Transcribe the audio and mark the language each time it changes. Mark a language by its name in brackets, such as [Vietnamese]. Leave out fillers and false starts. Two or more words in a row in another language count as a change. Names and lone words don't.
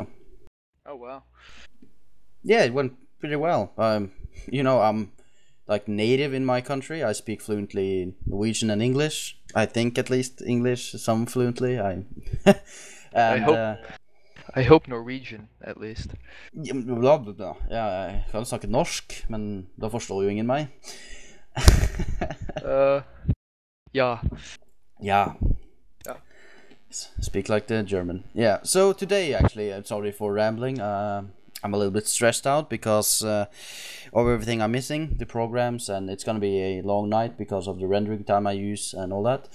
[English] Oh, wow. Yeah, it went pretty well. You know, I'm... like native in my country. I speak fluently Norwegian and English. I think at least English, some fluently. And, I hope Norwegian, at least. [Norwegian] Ja, jeg kan snakke norsk, men da forstår jo ingen meg. [English] Yeah. Yeah. Speak like the German. Yeah, so today actually, I'm sorry for rambling. I'm a little bit stressed out because of everything I'm missing, the programs, and it's gonna be a long night because of the rendering time I use and all that.